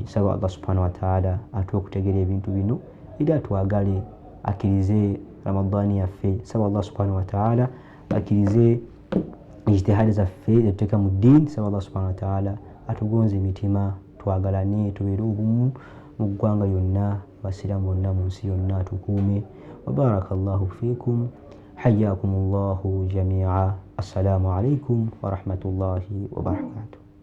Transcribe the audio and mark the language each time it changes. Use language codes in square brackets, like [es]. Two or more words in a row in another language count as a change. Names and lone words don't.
[lg] Saba [ar] الله سبحانه وتعالى [lg] atuwe okutegeera ebintu bino era atwagale, akkirize Ramadani yaffe. Saba [ar] الله سبحانه وتعالى [lg] akkirize ijtihadi zaffe zetuteeka mu ddiini. Saba [ar] الله سبحانه وتعالى [lg] atugonze emitima, twagalane, tubeere obumu mu ggwanga yonna, abasiraamu bonna mu nsi yonna tukuume. [ar] وبارك الله فيكم، حياكم الله جميعا. السلام عليكم ورحمة الله وبركاته.